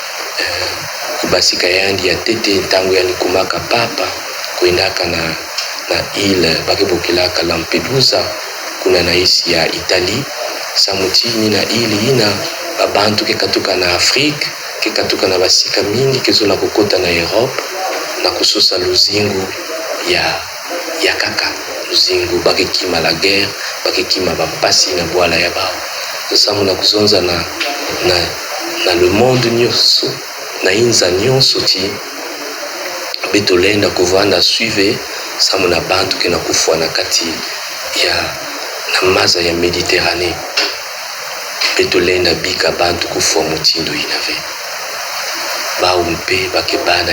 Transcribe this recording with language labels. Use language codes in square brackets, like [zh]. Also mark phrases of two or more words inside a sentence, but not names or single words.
[ktu] kubasika yandi ya tete ntangu yani kumaka papa kwendaka na ile bakebokilaka Lampedusa kuna na isi ya Italie samutini na ili ina babantu kekatuka na Afrique kekatuka na basika mingi kezola kokota na Europe na kusosa luzingu ya kaka luzingu bakekima [fr] la guerre [ktu] bakekima bapasi na bwala ya bao samu na kuzonza na [fr] le monde [ktu] nyonso na inza nyonso ti betolenda kovanda suive samu na bantu kena kufwa na kati ya na maza ya Mediterranee betolenda bika bantu kufwa mutindo inave bao mpe bakebana